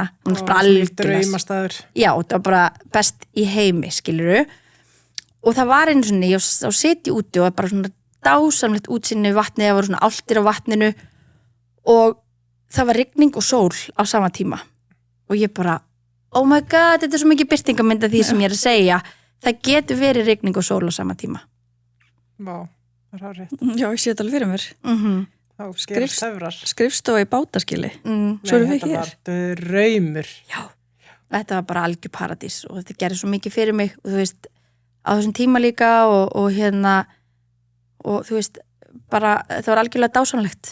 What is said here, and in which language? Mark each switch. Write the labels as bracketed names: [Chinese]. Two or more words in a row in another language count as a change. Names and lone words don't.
[Icelandic] Draumastaður. Já, það var bara best í heimi, skilurðu. Og það var einu svona, ég á seti úti og bara svona dásamlegt útsinni við vatnið, það voru svona álftir á vatninu og það var rigning og sól á sama tíma. Og ég bara, [English] oh my god, [Icelandic] þetta svo mikið birtingamynd af því sem ég að segja. Það getur verið rigning og sól á sama tíma. Vá, það rétt. Já, ég sé þetta alveg fyrir mér. Þá gerast töfrar. Skrifstofa í bátaskili. Svo erum við hér. Nei, þetta var draumur. Já, þetta var bara algjör paradís og þetta gerir svo mikið fyrir mig og þú veist, á þessum tíma líka og hérna og þú veist, bara þetta var algjörlega dásamlegt.